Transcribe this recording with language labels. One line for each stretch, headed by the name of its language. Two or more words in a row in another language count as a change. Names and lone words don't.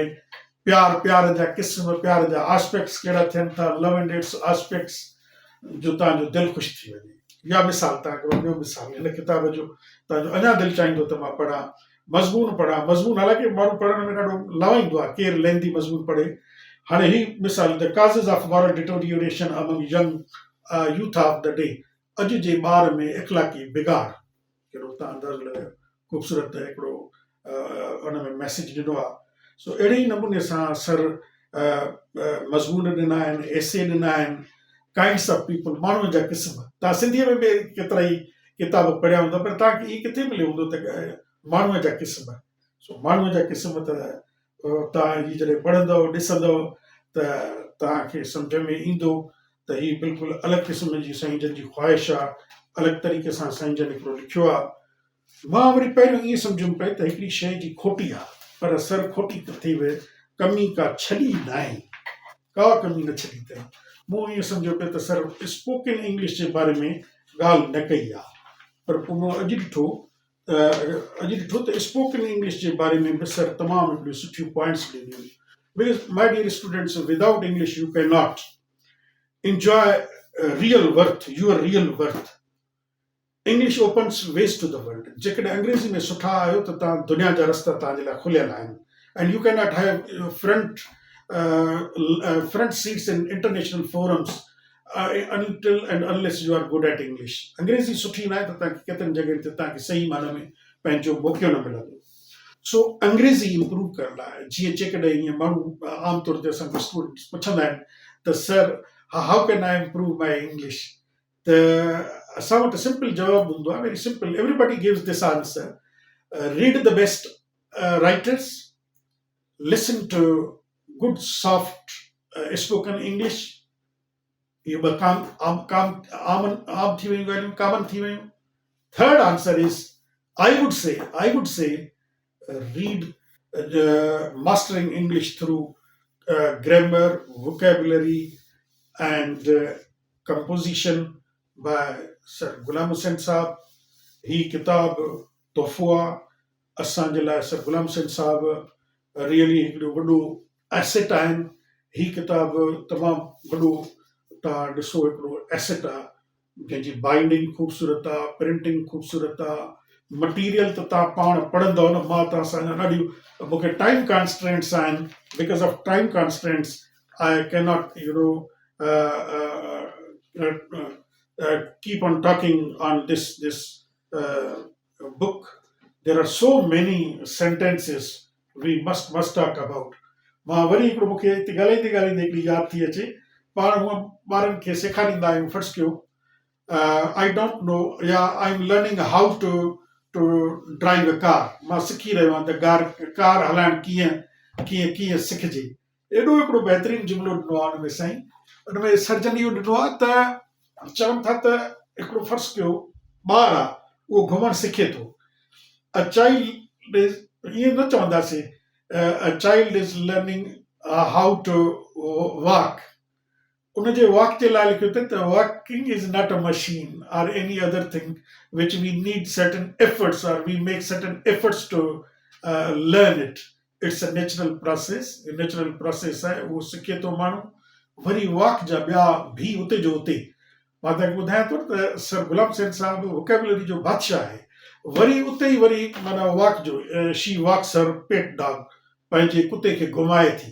Sindhi: प्यार, प्यार जा क़िस्म, प्यार जा आस्पेक्ट्स कहिड़ा थियनि था,
English: Love and its aspects,
Sindhi: जो तव्हांजो दिलि ख़ुशि थी वञे। या मिसाल तव्हांखे ॿियो मिसाल, हिन किताब जो तव्हांजो अञा दिलि चाहींदो त मां पढ़ां, मज़मून पढ़ां, मज़मून हालांकि माण्हू पढ़ण में ॾाढो लवाईंदो आहे, केरु लेंदी मज़मून पढ़े। हाणे ही मिसाल,
English: The causes of moral deterioration among young youth of the day,
Sindhi: अॼु जे ॿार में इख़लाक़ी बिगाड़, कहिड़ो तव्हां अंदाज़ो लॻायो, ख़ूबसूरत हिकिड़ो उन में मैसेज ॾिनो आहे। सो अहिड़े ई नमूने सां सर मज़मून ॾिना आहिनि, एसे ॾिना आहिनि,
English: Kinds of people,
Sindhi: माण्हुनि जा क़िस्म। तव्हां सिंधीअ में बि केतिरा ई किताब पढ़िया हूंदा, पर तव्हांखे इहे किथे मिलियो हूंदो त माण्हूअ जा क़िस्म। सो माण्हूअ जा क़िस्म त तव्हां हीअ जॾहिं पढ़ंदव, ॾिसंदव, त तव्हांखे सम्झ में ईंदो त हीअ बिल्कुलु अलॻि क़िस्म जी साईं जन जी ख़्वाहिश आहे, अलॻि तरीक़े सां साईं जन हिकिड़ो लिखियो आहे। मां वरी पहिरियों ईअं सम्झुमि पई त हिकिड़ी शइ जी खोटी आहे, पर सर खोटी थी वई, कमी का छॾी न आहे, का कमी न छॾी अथई। मूं ईअं सम्झो पियो त सर
English: spoken English
Sindhi: जे बारे में ॻाल्हि न कई आहे, पर पोइ मां अॼु ॾिठो त
English: spoken English
Sindhi: जे बारे में बि सर तमामु हिकिड़ियूं सुठियूं पॉइंट्स ॾिनियूं।
English: Because my dear students, without English you can not enjoy real worth, your real worth. English opens ways to the world.
Sindhi: जेकॾहिं अंग्रेज़ी में सुठा आहियो त तव्हां दुनिया जा रस्ता तव्हांजे लाइ खुलियल आहिनि,
English: and you cannot have front seats in international forums until and unless you are good at English.
Sindhi: अंग्रेज़ी सुठी न आहे त तव्हांखे केतिरनि जॻहियुनि ते तव्हांखे सही माना में पंहिंजो मौक़ो न मिलंदो। सो अंग्रेज़ी इम्प्रूव करण लाइ, जीअं जेकॾहिं ईअं माण्हू आमतौर ते असांखे स्टूडेंट्स पुछंदा आहिनि त सर,
English: how can I improve my English,
Sindhi: त त असां वटि सिंपल जवाबु हूंदो आहे,
English: Very simple, everybody gives this answer. Read the best writers, listen to good soft spoken English.
Sindhi: इहे ॿ आम थी वियूं ॻाल्हियूं, कॉमन थी वियूं.
English: Third answer is, I would say, read mastering English through grammar, vocabulary, and composition by Sir Ghulam Hussain Sahab.
Sindhi: ही किताब तोहफ़ो आहे असांजे लाइ. सर गुलाम हुसैन साहब रियली हिकिड़ो वॾो एसेट आहिनि. ही किताब तमामु वॾो, तव्हां ॾिसो, हिकिड़ो एसेट आहे. जंहिंजी बाइंडिंग ख़ूबसूरत आहे, प्रिंटिंग ख़ूबसूरत आहे, मटीरियल त तव्हां पाण पढ़ंदव न. मां तव्हां सां ॾाढियूं, मूंखे
English: time constraints
Sindhi: आहिनि.
English: Because of time constraints I can not keep on talking on this book. There are so many sentences we must talk about.
Sindhi: मां वरी हिकिड़ो, मूंखे हिते ॻाल्हाईंदे ॻाल्हाईंदे हिकिड़ी यादि थी अचे. पाण हूअं ॿारनि खे सेखारींदा आहियूं. फर्स्ट कयो,
English: I don't know, or I am learning how to drive a car.
Sindhi: मां सिखी रहियो आहियां त कार हलाइणु कीअं सिखिजे. एॾो हिकिड़ो बहितरीनु जुमिलो ॾिनो आहे हुन में साईं. हुन में सर्जन इहो ॾिनो आहे त चवनि था त हिकिड़ो फर्स्ट कयो ॿारु आहे, उहो घुमणु सिखे थो.
English: A child is,
Sindhi: ईअं न चवंदासीं,
English: A child is learning how to walk.
Sindhi: उनजे वॉक जे लाइ लिखियो अथई त
English: Walking is not a machine or any other thing which we need certain efforts or we make certain efforts to learn it. It's a natural process. natural process
Sindhi: आहे, उहो सिखे थो माण्हू. वरी वॉक जा ॿिया भी उते जो उते. मां तव्हांखे ॿुधायां थो त सर गुलाम हुसैन साहब वोकेबुलरी जो बादशाह आहे. वरी उते ई वरी माना वॉक जो,
English: she walks her pet dog,
Sindhi: पंहिंजे कुते खे घुमाए थी.